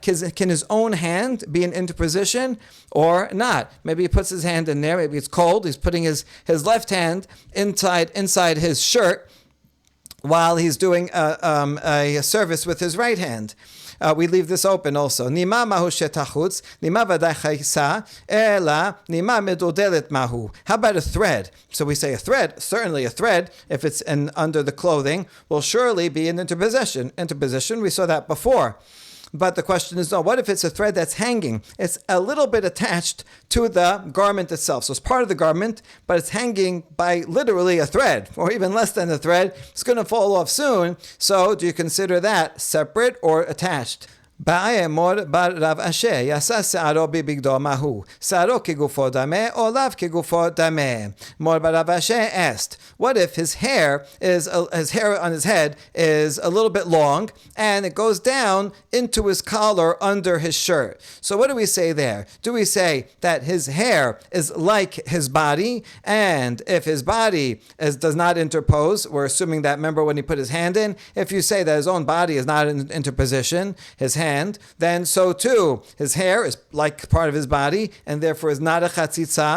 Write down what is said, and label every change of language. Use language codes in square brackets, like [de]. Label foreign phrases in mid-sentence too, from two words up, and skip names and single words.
[en] Can his own hand be an interposition or not? Maybe he puts his hand in there. Maybe it's cold. He's putting his left hand inside his shirt while he's doing a service with his right hand. We leave this open also. [arc] Nima mahu shetachutz, nima vaday chaysa, ela nima medodelet mahu. [en] How about a thread? So we say a thread, certainly a thread, if it's under the clothing, will surely be an interposition. Interposition, we saw that before. But the question is, no, what if it's a thread that's hanging? It's a little bit attached to the garment itself. So it's part of the garment, but it's hanging by literally a thread, or even less than a thread. It's going to fall off soon. So do you consider that separate or attached? [arc] Mor bar Rav Asher yasa se'aro bibigdo mahu se'aro kegufo dameh or lav kegufo dameh. [en] Mor bar Rav Asher asked, what if his hair on his head is a little bit long and it goes down into his collar under his shirt? So what do we say there? Do we say that his hair is like his body, and if his body does not interpose, we're assuming that, remember when he put his hand in, if you say that his own body is not in interposition, his hand, then so too his hair is like part of his body and therefore is not a chatzitza?